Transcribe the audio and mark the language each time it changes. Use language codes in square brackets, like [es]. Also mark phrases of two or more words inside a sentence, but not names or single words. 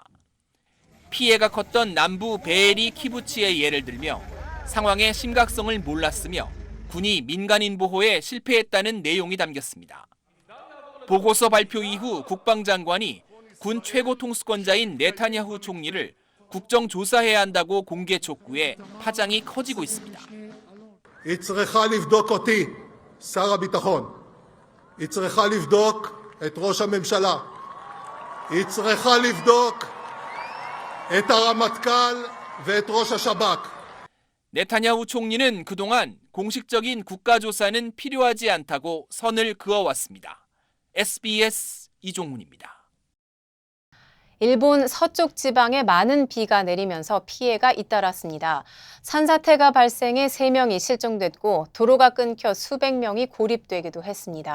[ko] 피해가 컸던 남부 베에리 키부츠의 예를 들며 상황의 심각성을 몰랐으며 군이 민간인 보호에 실패했다는 내용이 담겼습니다. 보고서 발표 이후 국방장관이 군 최고 통수권자인 네타냐후 총리를 국정조사해야 한다고 공개 촉구해 파장이 커지고 있습니다. [he] היא צריכה לבדוק אותי, שר הביטחון. היא צריכה לבדוק את ראש הממשלה. היא צריכה לבדוק את הרמטכ"ל ואת ראש השב"כ. [ko] 네타냐후 총리는 그동안 공식적인 국가조사는 필요하지 않다고 선을 그어왔습니다. SBS 이종훈입니다. 일본 서쪽 지방에 많은 비가 내리면서 피해가 잇따랐습니다. 산사태가 발생해 3명이 실종됐고 도로가 끊겨 수백 명이 고립되기도 했습니다.